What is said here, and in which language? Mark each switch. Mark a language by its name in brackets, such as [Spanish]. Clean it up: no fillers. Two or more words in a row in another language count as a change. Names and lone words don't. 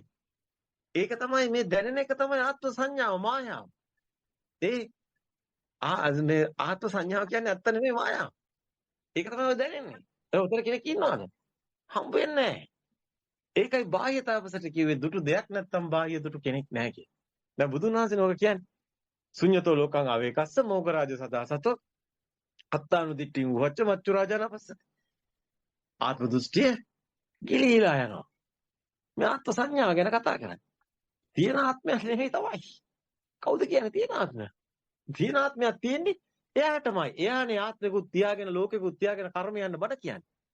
[Sinhala] ඒක තමයි මේ දැනෙන එක තමයි ආත්ම සංඥාව මායාව. මේ ආත්ම සංඥාව කියන්නේ ඇත්ත නෙමෙයි මායාව. ඒක තමයි දැනෙන්නේ. ඒ උතර කෙනෙක් ඉන්නවද? හම්බ වෙන්නේ නැහැ. ඒකයි බාහ්‍ය තාපසට කිව්වේ දුටු දෙයක් නැත්තම් බාහ්‍ය දුටු කෙනෙක් නැහැ කියලා. දැන් බුදුන් වහන්සේ නෝක කියන්නේ [Pali] ශුඤ්‍යතෝ ලෝකං අවේකස්ස මොගරාජ සදා සතෝ අත්තානු දිට්ඨිං වච්ච මච්චු රාජානපස්සති. [Sinhala] ආත්ම දෘෂ්ටිය ගිලීලා යනවා. මේ ආත්ම සංඥාව ගැන කතා කරන්නේ. තියෙන ආත්මයක් නෙමෙයි තමයි. කවුද කියන්නේ තියෙන ආත්මය? තියෙන ආත්මයක් තියෙන්නේ එයාටමයි. එයානේ ආත්මිකුත් තියාගෙන ලෝකෙකුත් තියාගෙන කර්ම යන්න බඩ කියන්නේ.